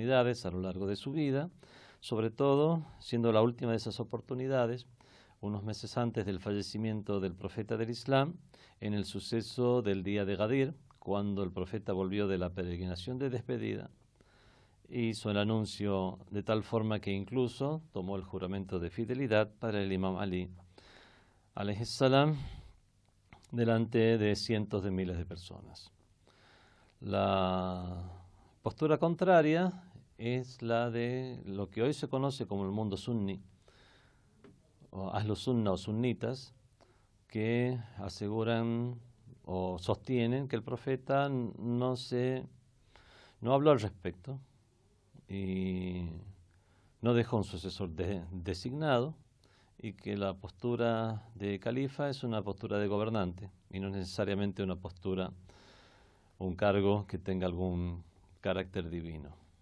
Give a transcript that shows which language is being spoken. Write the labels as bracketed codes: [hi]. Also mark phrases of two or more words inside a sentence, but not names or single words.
[es] a lo largo de su vida, sobre todo siendo la última de esas oportunidades unos meses antes del fallecimiento del profeta del Islam, en el suceso del día de Gadir, cuando el profeta volvió de la peregrinación de despedida, hizo el anuncio de tal forma que incluso tomó el juramento de fidelidad para el imam Ali, [ar] عليه السلام, [es] delante de cientos de miles de personas. La postura contraria es la de lo que hoy se conoce como el mundo sunni, o [ar] أهل السنة [es] o sunnitas, que aseguran o sostienen que el profeta no habló al respecto y no dejó un sucesor designado, y que la postura de califa es una postura de gobernante y no necesariamente una postura, un cargo que tenga algún carácter divino.